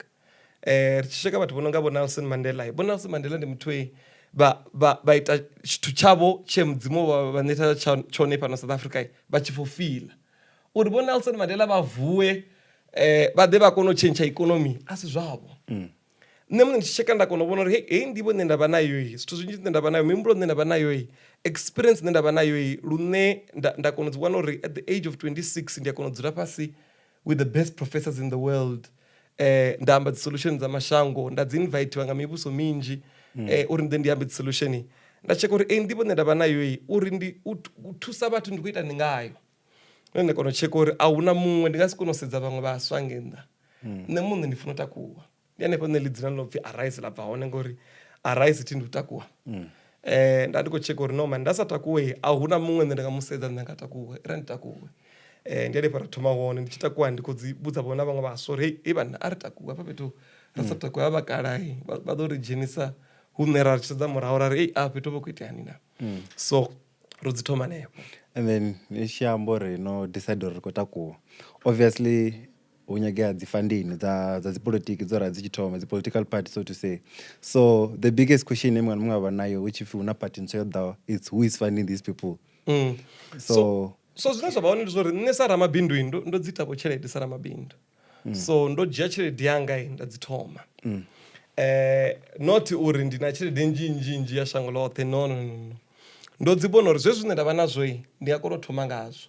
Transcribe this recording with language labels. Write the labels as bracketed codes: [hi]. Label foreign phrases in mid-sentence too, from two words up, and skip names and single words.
[ve] Ri tshi sheka vhathu vho no nga vho Nelson Mandela. Vho Nelson Mandela ndi muthu vha ita tshithu tshavho tshe mudzimu vha ṋeta tshone fhano South Africa vha tshi fulfilla uri vho Nelson Mandela vha vuwe vha ḓe vha kona u tshentsha ikonomi a si zwavho. Nṋe muṋe ndi tshi tsheka nda kona u vhona uri hei ndivho ine ndavha nayo zwithu zwinzhi zwine ndavha nayo mihumbulo ine ndavha nayo experience ine ndavha nayo lune nda kona u dzi wana uri [en] at the age of 26 [ve] ndi a kona u dzula fhasi [en] with the best professors in the world. [ve] Nda amba dzi solution dza mashango nda dzi invitiwa nga mivhuso minzhi uri ndi ambe dzi solution. Nda tsheka uri ndivho ine ndavha nayo uri ndi u thusa vhathu ndi khou ita ni ngayo. Nda kona u tsheka uri a huna muṅwe ndi nga si kona u sedza vhaṅwe vhaswa ngenda nṋe muṋe ndi funa u takuwa. Ndi hanefho nṋe ḽi dzina ḽo pfhi Arise ḽa bva hone ngori Arise thi ndi u takuwa. Nda ndi khou tsheka uri [en] no man [ve] nda sa takuwe a huna muṅwe nṋe ndi nga mu sedza nṋe nga takuwe ndi takuwe. Ndi hanefho ra thoma hone ndi tshi takuwa ndi khou dzi vhudza vhona vhaṅwe vhaswa uri hei vhana a ri takuwa hafha fhethu ra sa takuwa ha vhakala vha ḓo ri dzhenisa hune ra tshi sedza murahu ra ri a fhethu vha khou iteani na. So ro dzi thoma hanefho. [en] And then [ve] ni tshi amba uri no decide uri ri khou takuwa obviously hu nyagea dzi funding dza dzi politiki dzo ra dzi tshi thoma dzi political party [en] so to say. So the biggest question [ve] muṅwe na muṅwe a vha nayo which if una party ntswa yo ḓaho [en] it's who is funding these people. [ve] So zwine zwa vha hone ndi zwa uri nṋe sa ramabindu ndo dzi ita vho tshelede sa ramabindu. So ndo dzhia tshelede yanga nda dzi thoma. Not uri ndi na tshelede nnzhi ya shango ḽoṱhe no. Ndo dzi vhona uri zwezwi zwine nda vha nazwo ndi a kona u thoma ngazwo.